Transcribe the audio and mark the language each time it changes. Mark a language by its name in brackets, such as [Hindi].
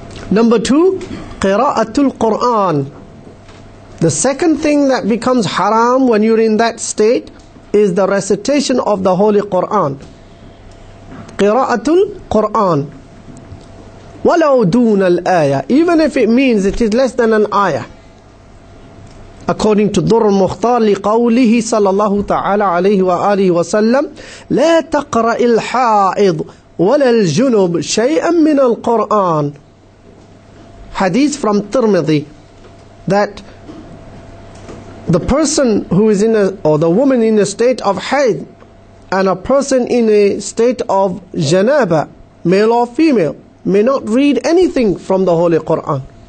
[English] Number 2, qira'atul Qur'an. The second thing that becomes haram when you're in that state is the recitation of the Holy Qur'an. Qira'atul Qur'an. [Arabic] وَلَوْ دُونَ الْآيَةِ, [English] even if it means it is less than an ayah. According to Durr al-Mukhtar [Arabic] لقوله صلى الله تعالى عليه وآله وسلم لا تقرأ الحائض ولا الجنب شيئا من القرآن. [English] Hadith from Tirmidhi, that the person who is in a, or the woman in a state of haid and a person in a state of janaba, male or female, may not read anything from the Holy Quran.